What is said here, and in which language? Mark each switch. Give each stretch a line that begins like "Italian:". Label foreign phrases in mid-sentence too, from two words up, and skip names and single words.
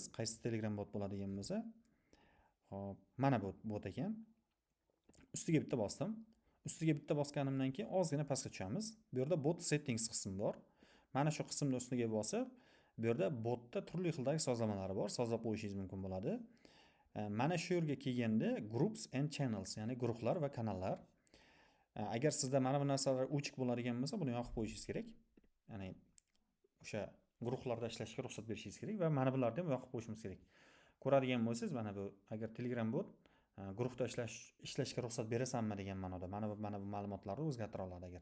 Uzbek: Qaysi Telegram bot bo'ladigan bo'lsa, hop, mana bu bot ekan. Ustiga bitta bosdim. Ustiga bitta bosganimdan keyin ozgina pastga tushamiz. Bu yerda
English: bot settings
Uzbek: qismi bor. Mana shu qismni ustiga bosib, bu yerda botda turli xildagi sozlamalar bor. Sozlab qo'yishingiz mumkin bo'ladi. Mana shu yerga kelganda
English: groups and channels,
Uzbek: ya'ni guruhlar va kanallar. Agar sizda mana bu narsalar o'chik bo'ladigan bo'lsa, buni yoqib qo'yishingiz kerak. Ya'ni o'sha guruhlarda ishlashga ruxsat berishingiz kerak va mana bularni ham yoqib qo'yishimiz kerak. Ko'radigan bo'lsangiz, mana bu agar Telegram bot guruhda ishlashga ruxsat berasanmi degan ma'noda mana bu ma'lumotlarni o'zgartira oladi agar.